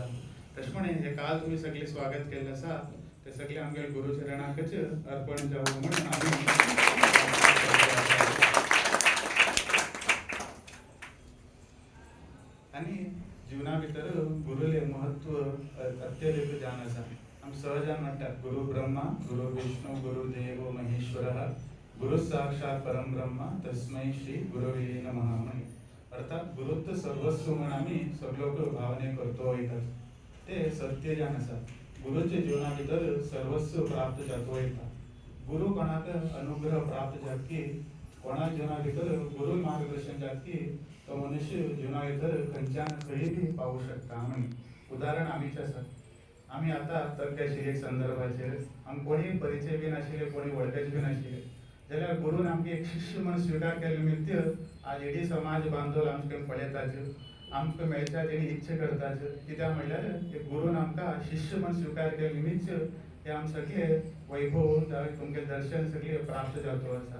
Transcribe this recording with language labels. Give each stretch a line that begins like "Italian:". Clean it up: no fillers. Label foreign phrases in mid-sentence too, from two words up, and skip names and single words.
Konkani: तशें हे काल तुम्ही सगळे स्वागत केले आसा ते सगळे आमगे गुरुचरणाकच अर्पण जावं म्हणून आमी आणि जीवना भितर गुरुले महत्व अत्यधिक जाण आसा। आमी सहजान म्हणटात
Sanskrit: गुरु ब्रह्मा गुरु विष्णू गुरु देव महेश्वरः गुरु साक्षात परम ब्रह्मा तस्मै श्री गुरवे नमः।
Konkani: अर्थात गुरुत्व सर्वस्व म्हणून आम्ही सगळोक भावने करतो येतात ते सत्य जाण आसा। गुरुचे जीवना भितर सर्वस्व प्राप्त जातो येता। गुरु कोणाक अनुग्रह प्राप्त जात की कोणा जीवना भितर गुरु मार्गदर्शन जात की तो मनुष्य जीवना भितर खंयच्यान खंय बी पावू शकता। म्हणून उदाहरण आमीच आसा। आम्ही आता तक आशिल्ले एक संदर्भाचेर आमी कोणी परिचय बी नाशिल्ले कोणी वळखच बी नाशिल्ले जाल्यार गुरुन आमगे एक शिष्य म्हणून स्वीकार केले निमित्त आज एडी समाज बांधव आमकां पळयताचे आमकां मेळच्या तेणी इच्छा करताचे कित्याक म्हणल्यार एक गुरुन आमकां शिष्य म्हणून स्वीकार केले निमित्त हे आम सगळे वैभव तुमगे दर्शन सगळे प्राप्त जातो आसा।